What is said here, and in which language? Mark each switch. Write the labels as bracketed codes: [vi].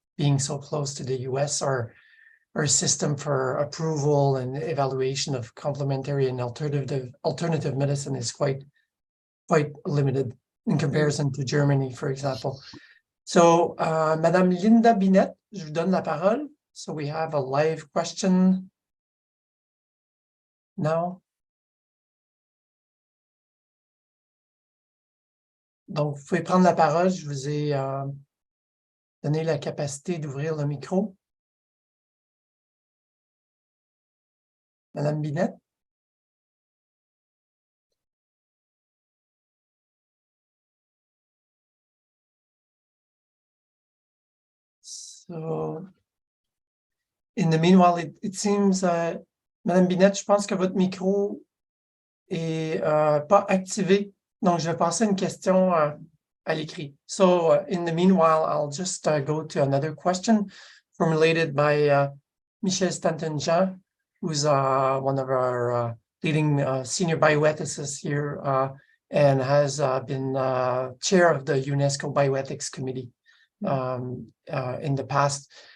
[en] Being so close to the US, our system for approval and evaluation of complementary and alternative medicine is quite limited in comparison to Germany, for example. [fr] So, Madame Linda Binet, je vous donne la parole. [en] So we have a live question now. [fr] Donc, vous pouvez prendre la parole. Je vous ai donné la capacité d'ouvrir le micro. Madame Binet? [en] So, in the meanwhile, it seems, [fr] Madame Binet, je pense que votre micro est pas activé. Donc, je vais passer une question à l'écrit. [en] So, in the meanwhile, I'll just go to another question formulated by Michel Stanton-Jean, who's one of our leading senior bioethicists here and has been chair of the UNESCO Bioethics Committee in the past.